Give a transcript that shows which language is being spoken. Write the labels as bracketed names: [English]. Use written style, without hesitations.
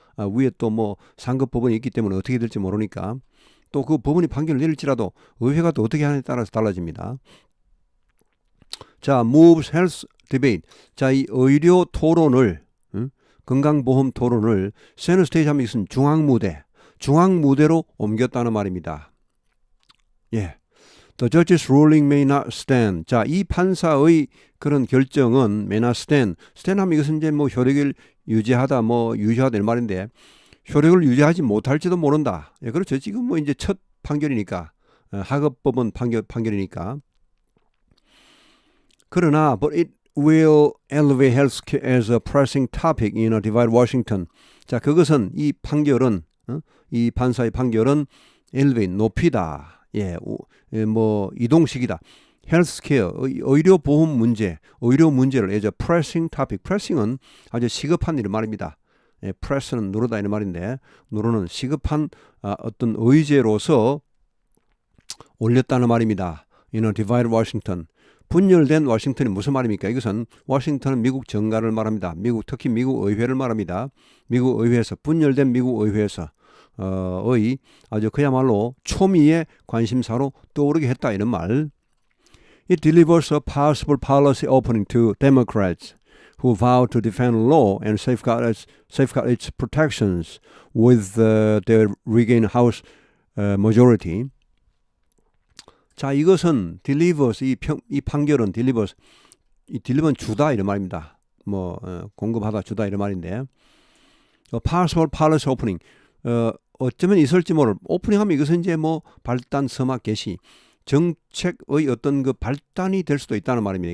[Korean] 위에 또 뭐 상급 법원이 있기 때문에 어떻게 될지 모르니까 또 그 법원이 판결을 내릴지라도 의회가 또 어떻게 하느냐에 따라서 달라집니다. [English] 자, moves health debate. [Korean] 자, 이 의료 토론을 건강보험 토론을 세너 스테이지 하면 이것은 중앙무대로 옮겼다는 말입니다. 예. [English] The judge's ruling may not stand. [Korean] 자, 이 판사의 그런 결정은 [English] may not stand. [Korean] stand 하면 이것은 이제 뭐 효력을 유지하다, 유지하다 이런 말인데 효력을 유지하지 못할지도 모른다. 예, 그렇죠. 지금 뭐 이제 첫 판결이니까 하급법원 판결이니까. 그러나 [English] but it will elevate healthcare as a pressing topic in a divided Washington. [Korean] 자, 그것은 이 판결은 이 판사의 판결은 elevate 높이다. 예, 뭐 이동식이다. 헬스케어, 의료보험 문제, 의료 문제를 [English] as a pressing topic. [Korean] pressing은 아주 시급한 이런 말입니다. 예, press는 누르다 이런 말인데 누르는 시급한 어떤 의제로서 올렸다는 말입니다. [English] In a divided Washington. [Korean] 분열된 워싱턴이 무슨 말입니까? 이것은 워싱턴은 미국 정가를 말합니다. 특히 미국 의회를 말합니다. 미국 의회에서 분열된 미국 의회에서 의 아주 그야말로 초미의 관심사로 떠오르게 했다 이런 말. [English] It delivers a possible policy opening to Democrats who vow to defend law and safeguard its protections with their regained House majority. [Korean] 자, 이것은 delivers 이 판결은 delivers 이 deliver는 주다 이런 말입니다. 공급하다 주다 이런 말인데 [English] possible policy opening [Korean] 어쩌면 있을지 모를 오프닝하면 이것은 이제 발단 서막 개시 정책의 어떤 그 발단이 될 수도 있다는 말입니다.